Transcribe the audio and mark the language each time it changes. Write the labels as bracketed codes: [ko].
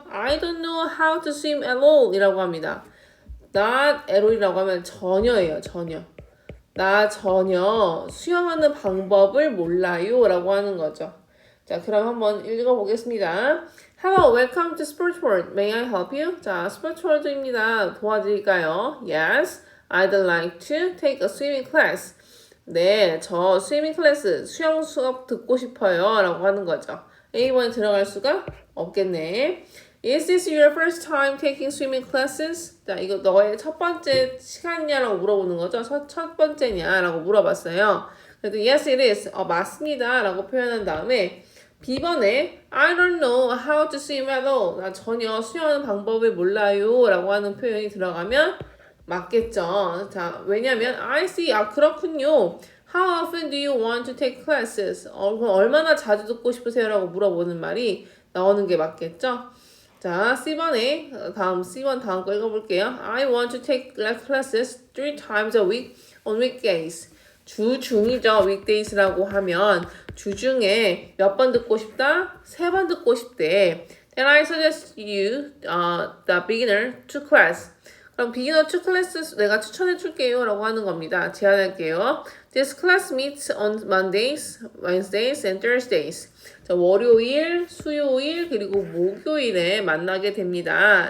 [en] I don't know how to swim at all [ko] 이라고 합니다. not at all이라고 하면 전혀예요. 전혀. 나 전혀 수영하는 방법을 몰라요 라고 하는 거죠. 자, 그럼 한번 읽어보겠습니다. [en] Hello, welcome to Sports World. May I help you? [ko] 자, Sports World입니다. 도와드릴까요? [en] Yes, I'd like to take a swimming class. [ko] 네, 저 스위밍 클래스, 수영 수업 듣고 싶어요. 라고 하는 거죠. A번에 들어갈 수가 없겠네. [en] Is this your first time taking swimming classes? [ko] 자, 이거 너의 첫 번째 시간이냐라고 물어보는 거죠. 첫 번째냐라고 물어봤어요. 그래도 [en] yes it is. [ko] 맞습니다. 라고 표현한 다음에 B번에 [en] I don't know how to swim at all. [ko] 나 전혀 수영하는 방법을 몰라요. 라고 하는 표현이 들어가면 맞겠죠. 자, 왜냐면 [en] I see. [ko] 그렇군요. [en] How often do you want to take classes? [ko] 그럼 얼마나 자주 듣고 싶으세요? 라고 물어보는 말이 나오는 게 맞겠죠. 자, C번에 C번 다음 거 읽어볼게요. [en] I want to take classes 3 times a week on weekdays. [ko] 주중이죠. weekdays라고 하면 주중에 몇 번 듣고 싶다? 3번 듣고 싶대. [en] Then I suggest you the beginner to class. [ko] 그럼 [en] beginner to class [ko] 내가 추천해 줄게요 라고 하는 겁니다. 제안할게요. [en] This class meets on Mondays, Wednesdays, and Thursdays. [ko] 자, 월요일, 수요일, 그리고 목요일에 만나게 됩니다.